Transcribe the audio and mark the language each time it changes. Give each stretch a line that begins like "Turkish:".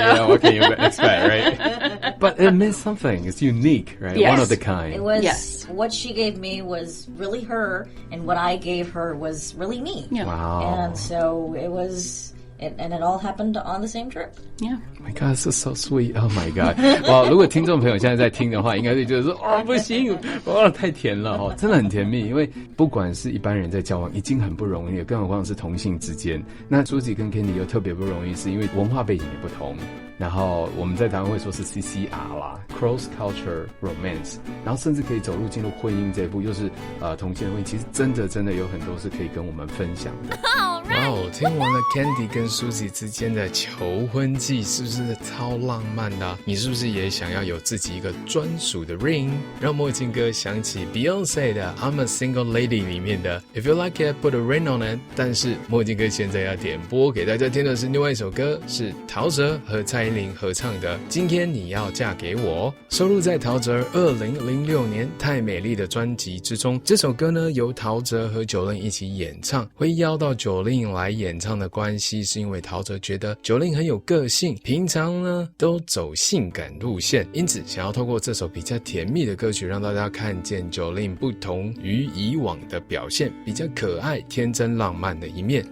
English: Yeah, what can you expect, right? But it means something. It's unique, right? Yes. One of the kind. It was, what she gave me was really her, and what I gave her was really me. Yeah. Wow. And so it was... And it all happened on the same trip. Yeah. Oh my God, this is so sweet. Oh my God.
Chinese: 哇，如果听众朋友现在在听的话，应该会觉得说，不行，太甜了真的很甜蜜。因为不管是一般人在交往，已经很不容易了，更何况是同性之间。那Suzy跟 Candy 又特别不容易，是因为文化背景也不同。然后我们在台湾会说是 CCR 啦 ，
English: Cross Culture Romance，
Chinese: 然后甚至可以走入进入婚姻这一步，又是同性婚姻，其实真的有很多是可以跟我们分享的。哇哦，听完了 Candy 跟 Suzy 之间的求婚记，是不是超浪漫的你是不是也想要有自己一个专属的 ring？让墨镜哥想起 Beyonce 的 I'm a Single Lady 里面的
English: If you like it, put a ring on it。
Chinese: 但是墨镜哥现在要点播给大家听的是另外一首歌，是陶喆和蔡依林合唱的《今天你要嫁给我》，收录在陶喆2006年《太美丽》的专辑之中。这首歌呢，由陶喆和9令一起演唱。会邀到9令来演唱的关系，是因为陶喆觉得9令很有个性，平常呢都走性感路线，因此想要透过这首比较甜蜜的歌曲，让大家看见9令不同于以往的表现，比较可爱、天真、浪漫的一面。